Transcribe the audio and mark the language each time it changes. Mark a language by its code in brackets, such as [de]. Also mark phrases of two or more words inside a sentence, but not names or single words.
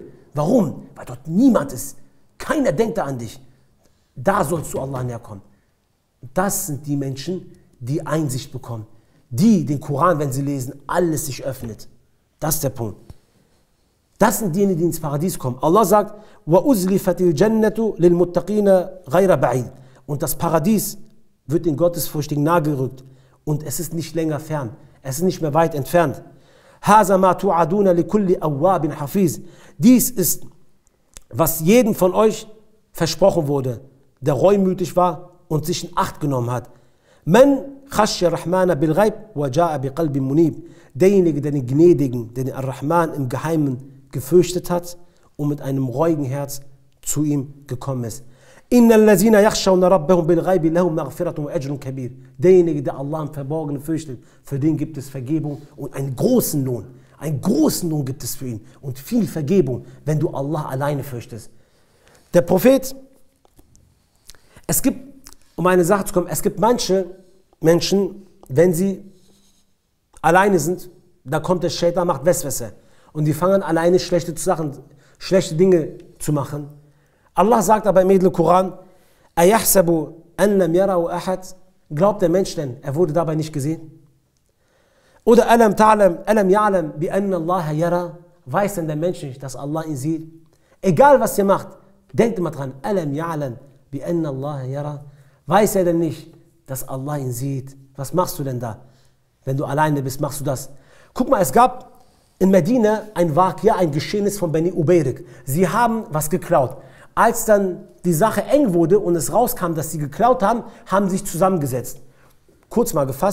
[de] Warum? Weil dort niemand ist. Keiner denkt da an dich. Da sollst du Allah näher kommen. Das sind die Menschen, die Einsicht bekommen. Die den Koran, wenn sie lesen, alles sich öffnet. Das ist der Punkt. Das sind diejenigen, die ins Paradies kommen. Allah sagt, [ar] وَأُزْلِفَتِ الْجَنَّةُ لِلْمُتَّقِينَ غَيْرَ بَعِيدٍ. [de] Und das Paradies wird den Gottesfürchtigen nahegerückt. Und es ist nicht länger fern. Es ist nicht mehr weit entfernt. [ar] هَذَا مَا تُعَدُونَ لِكُلِّ أَوَّابٍ حَفِيظٍ. [de] Dies ist, was jedem von euch versprochen wurde, der reumütig war und sich in Acht genommen hat. [ar] مَنْ خَشْيَ الرَّحْمَنَ بِالْغَيْبِ وَجَاءَ بِقَلْبٍ مُنِيبٍ. [de] Derjenige, der den Gnädigen, der den Ar-Rahman im Geheimen gefürchtet hat und mit einem reuigen Herz zu ihm gekommen ist. [ar] إِنَّ الَّذِينَ يَخْشَوْنَ رَبَّهُمْ بِالْغَيْبِ لَهُمْ مَغْفِرَةٌ وَأَجْرٌ كَبِيرٌ. [de] Derjenige, der Allah im Verborgenen fürchtet, für den gibt es Vergebung und einen großen Lohn. Einen großen Lohn gibt es für ihn und viel Vergebung, wenn du Allah alleine fürchtest. Der Prophet, es gibt, um eine Sache zu kommen, es gibt manche Menschen, wenn sie alleine sind, da kommt der Shaitan, macht Weswesse. Und die fangen alleine schlechte Dinge zu machen. Allah sagt aber im edlen Koran, [ar] أَيَحْسَبُ أَنْ لَمْ يَرَهُ أَحَدٌ. [de] Glaubt der Mensch denn, er wurde dabei nicht gesehen? [ar] Oder أَلَمْ يَعْلَمْ بِأَنَّ اللَّهَ يَرَى. [de] Weiß denn der Mensch nicht, dass Allah ihn sieht? Egal was ihr macht, denkt immer dran, [ar] أَلَمْ يَعْلَمْ بِأَنَّ اللَّهَ يَرَى. [de] Weiß er denn nicht, dass Allah ihn sieht? Was machst du denn da? Wenn du alleine bist, machst du das. Guck mal, es gab in Medina ein Geschehnis von Bani Ubayrik. Sie haben was geklaut. Als dann die Sache eng wurde und es rauskam, dass sie geklaut haben, haben sie sich zusammengesetzt.